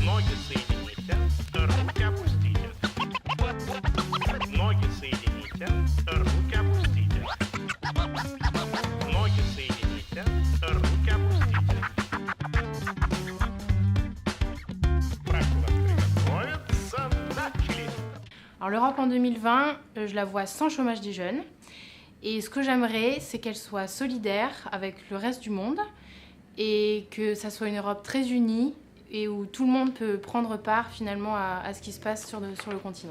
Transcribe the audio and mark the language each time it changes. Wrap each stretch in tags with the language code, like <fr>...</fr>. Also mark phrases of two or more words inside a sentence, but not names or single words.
<ru>Ноги соедините, руки опустите. Ноги соедините, руки опустите. Ноги соедините, руки опустите. Прошу вас приготовиться, начали.</ru> <fr>Alors l'Europe en 2020, je la vois sans chômage des jeunes. Et ce que j'aimerais, c'est qu'elle soit solidaire avec le reste du monde et que ça soit une Europe très unie et où tout le monde peut prendre part finalement à ce qui se passe sur le continent.</fr>